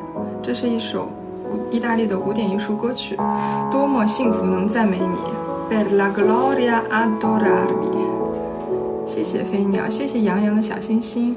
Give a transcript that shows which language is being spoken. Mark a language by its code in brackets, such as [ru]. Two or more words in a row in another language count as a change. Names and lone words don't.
[zh] 这是一首意大利的古典艺术歌曲，多么幸福能赞美你 Per la gloria adorarvi。谢谢飞鸟，谢谢洋洋的小星星。